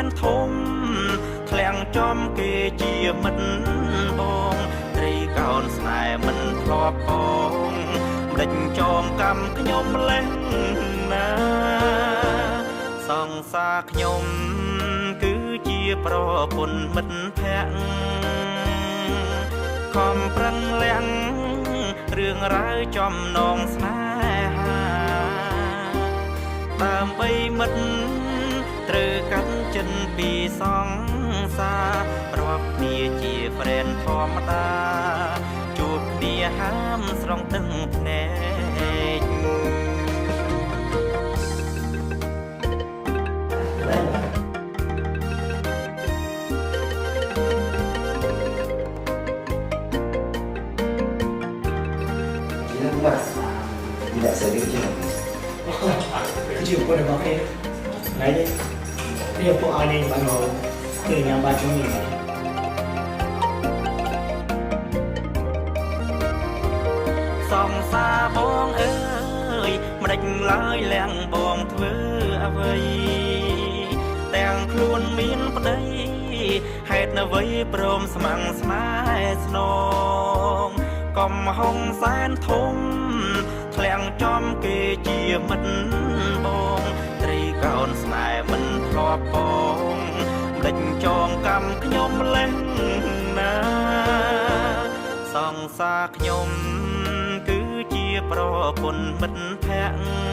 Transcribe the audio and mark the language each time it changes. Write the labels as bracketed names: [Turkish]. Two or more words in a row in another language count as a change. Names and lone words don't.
[Khmer] ធំធ្លាំងចំគេជាមិត្តបងត្រីកោនស្នេហ៍មិនធ្លាប់បងមិនដេចចងកម្មខ្ញុំលេះណាសង្សារខ្ញុំគឺជាប្រពន្ធមិត្តភក្តិខំប្រឹងលាក់រឿងរ៉ាវចំណងស្នេហា ដើម្បីមិត្តត្រូវកាត់ចិនពីសង្សាររាប់គ្នាជា friend ធម្មតាជួបគ្នាហាមស្រង់ទឹកភ្នែក [Malay] Tidak serius je. Kecil pun dah pakai. Lain dia pun ada yang baru. Dia yang baca ni. [Khmer] សង្សារបងអើយមិនដេចឡើយលៀងបងធ្វើអ្វីទាំងខ្លួន មានប្តីហេតុអ្វីព្រមស្មាំងស្នេហ៍ស្នងកុំហុងសែនធំធ្លាំងចំគេជាមិត្តបងត្រីកោនស្នេហ៍មិនធ្លាប់បងមិនដេចចងកម្មខ្ញុំលេះណាសង្សារខ្ញុំគឺជាប្រពន្ធមិត្តភក្តិ